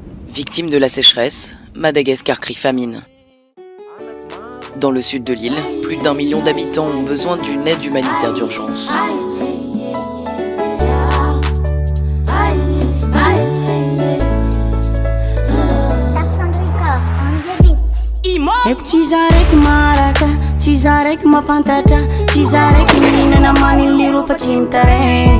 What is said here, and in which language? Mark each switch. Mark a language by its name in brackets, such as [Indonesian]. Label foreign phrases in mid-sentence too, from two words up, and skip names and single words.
[French] Victime de la sécheresse, Madagascar crie famine. Dans le sud de l'île, plus d'1 million d'habitants ont besoin d'une aide humanitaire d'urgence. [Malagasy] Eko tsy za raiky maraka, tsy za raiky mafantatra, tsy za raiky mihinana maniliro fa tsy mitaregny.